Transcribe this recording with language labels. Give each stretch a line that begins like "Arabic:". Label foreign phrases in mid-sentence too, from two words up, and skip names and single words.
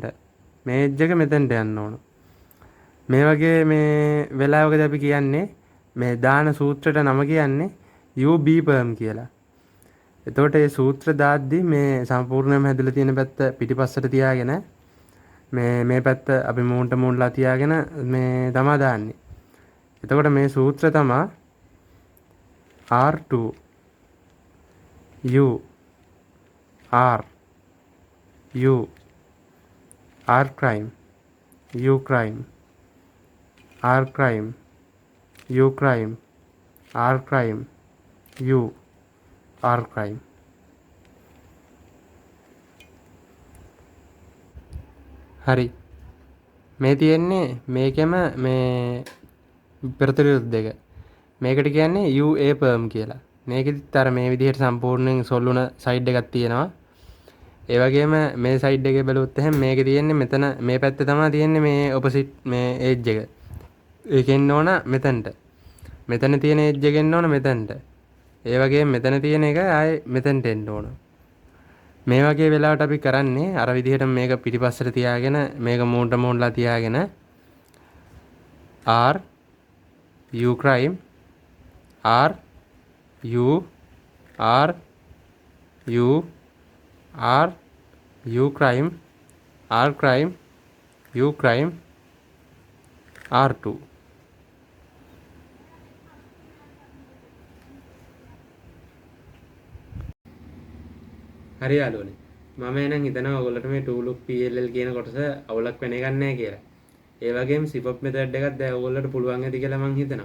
Sinhala: මේ එජ් එක මෙතනට යන්න ඕන. මේ වගේ මේ වෙලාවකදී අපි කියන්නේ මේ දාන සූත්‍රයට නම කියන්නේ UB Perm කියලා. එතකොට මේ සූත්‍ර දාද්දි මේ සම්පූර්ණයෙන්ම හැදලා තියෙන පැත්ත පිටිපස්සට තියාගෙන මේ පැත්ත අපි මූණට මූණලා තියාගෙන මේ තමයි දාන්නේ. එතකොට මේ සූත්‍ර තමයි
English: R2 U R U R crime U crime R crime U crime R crime U R crime.
Sinhala: හරි. මේ තියෙන්නේ මේකෙම මේ ප්‍රතිවිරුද්ධ දෙක. මේකට කියන්නේ UA Perm කියලා. මේකෙදිත් අර මේ විදිහට සම්පූර්ණයෙන් සොල්ුණ සයිඩ් එකක් තියෙනවා. ඒ වගේම මේ සයිඩ් එකේ බැලුවොත් එහෙනම් මේකේ තියෙන්නේ මෙතන මේ පැත්තේ තමයි තියෙන්නේ මේ ඔපොසිට් මේ එජ් එක. ඒක එන්න ඕන මෙතනට. මෙතන තියෙන එජ් එක එන්න ඕන මෙතනට. ඒ වගේම මෙතන තියෙන එක ආයේ මෙතනට එන්න ඕන. මේ වගේ වෙලාවට අපි කරන්නේ අර විදිහට මේක පිටිපස්සට තියාගෙන මේක මූණට මූණලා තියාගෙන
English: R U crime R U R U R U crime R crime U crime R2.
Sinhala: හරි යාළුවනේ. මම එහෙනම් හිතනවා ඔයගොල්ලන්ට මේ 2
English: look PLL
Sinhala: කියන කොටස අවුලක් වෙන එකක් නැහැ කියලා. ඒ වගේම
English: Cfop method
Sinhala: එකක් දැන් ඔයගොල්ලන්ට පුළුවන් ඇති කියලා මම හිතනවා.